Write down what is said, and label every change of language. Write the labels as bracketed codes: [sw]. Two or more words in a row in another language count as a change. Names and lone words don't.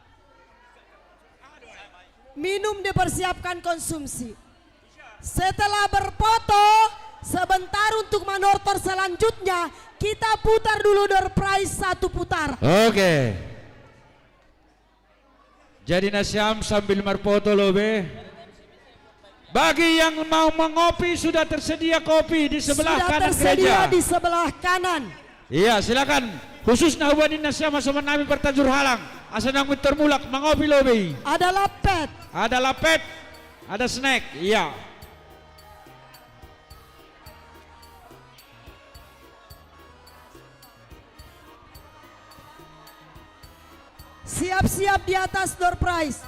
[id] Minum dipersiapkan konsumsi. Setelah berfoto, sebentar untuk manortor selanjutnya, kita putar dulu [en] door prize [id] satu putar. Oke. [bts] Jadi Nasyam sambil marpoto lobe. [id] Bagi yang mau mengopi sudah tersedia kopi di sebelah Sudah kanan tersedia gereja. di sebelah kanan. Iya, silakan. [bts] Khusus nahubanin Nasyam sama nami pertajur halang. Asanang termulak mengopi lobe. [id] Ada lapet. Ada lapet, ada snack. Iya. Siap-siap di atas [en] door prize.